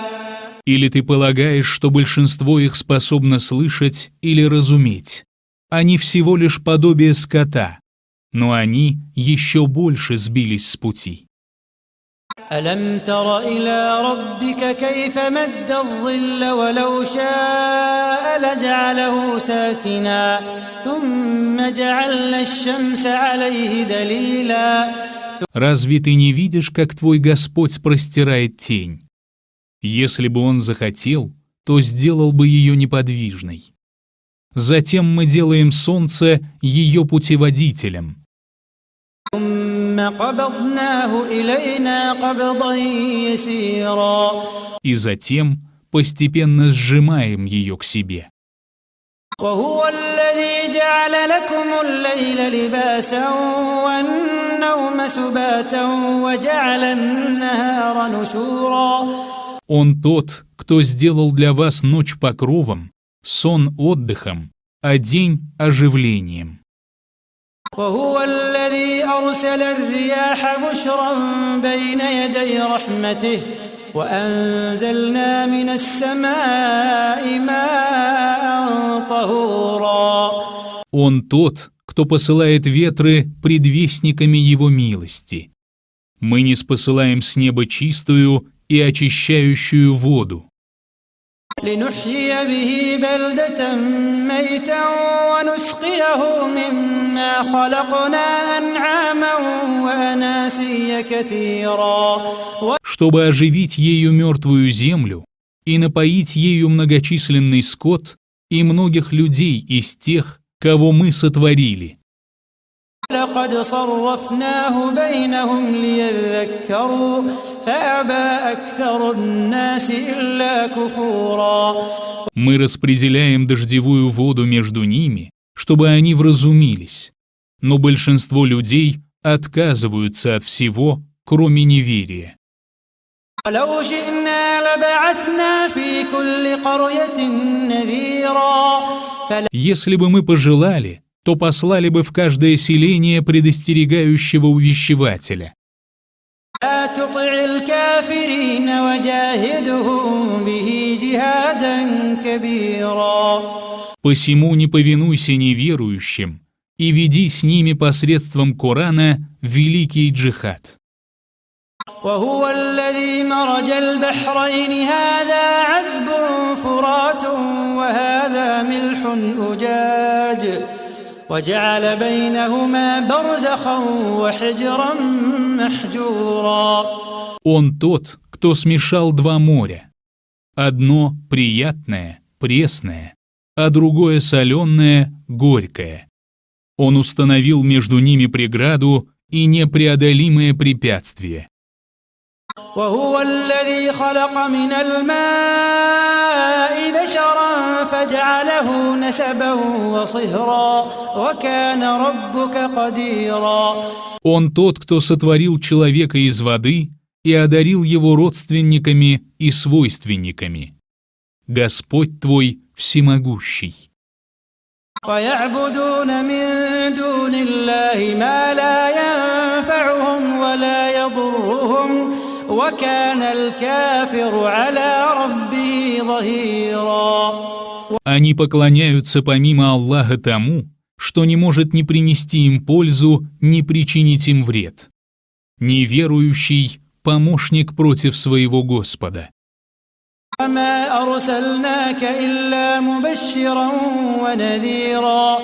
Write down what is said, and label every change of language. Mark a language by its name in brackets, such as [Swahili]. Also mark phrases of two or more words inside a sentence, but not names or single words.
[Russian] Или ты полагаешь, что большинство их способно слышать или разуметь? Они всего лишь подобие скота, но они еще больше сбились с пути. [Arabic] ألم تر إلى ربك كيف مد الظل ولو شاء لجعله ساكنا ثم جعلنا الشمس عليه دليلا. [Russian] Разве ты не видишь, как твой Господь простирает тень? Если бы Он захотел, то сделал бы ее неподвижной. Затем мы делаем солнце ее путеводителем. И затем постепенно сжимаем ее к себе. [Arabic] وهو الذي جعل لكم الليل لباسا والنوم سباتا وجعل النهار نشورا. [Russian] Он тот, кто сделал для вас ночь покровом, сон отдыхом, а день оживлением. [Arabic] وهو الذي أرسل الرياح بشرا بين يدي رحمته وأنزلنا من السماء ماء طهورا. [Russian] Он тот, кто посылает ветры предвестниками его милости. Мы ниспосылаем с неба чистую и очищающую воду. [Arabic] لنحيي به بلدة ميتا ونسقيه مما خلقنا أنعاما وأناسيا كثيرا. [Russian] Чтобы оживить ею мертвую землю и напоить ею многочисленный скот и многих людей из тех, кого мы сотворили. [Arabic] لقد صرفناه بينهم ليذكروا فأبى أكثر الناس إلا كفورا. [Russian] Мы распределяем дождевую воду между ними, чтобы они вразумились, но большинство людей отказываются от всего, кроме неверия. [Arabic] ولو شئنا لبعثنا في كل قرية نذيرا. [Russian] Если бы мы пожелали, то послали бы в каждое селение предостерегающего увещевателя. [Arabic] لا تطع الكافرين وجاهدهم به جهادا كبيرا. [Russian] Посему не повинуйся неверующим и веди с ними посредством Корана великий джихад. [Arabic] وهو الذي مرج البحرين هذا عذب فرات وهذا ملح أجاج وجعل بينهما برزخا وحجرا محجورا. [Russian] Он тот, кто смешал два моря. Одно приятное, пресное, а другое соленое, горькое. Он установил между ними преграду и непреодолимое препятствие. [Arabic] وهو الذي خلق من الماء بشرا فجعله نسبا وصهرا وكان ربك قديرا. [Russian] Он тот, кто сотворил человека из воды и одарил его родственниками и свойственниками. Господь твой всемогущий. [Arabic] ويعبدون من دون الله ما لا ينفعهم ولا يضرهم وكان الكافر على ربه ظهيرا. [Russian] Они поклоняются помимо Аллаха тому, что не может ни принести им пользу, ни причинить им вред. Неверующий – помощник против своего Господа. [Arabic] وما أرسلناك إلا مبشرا ونذيرا.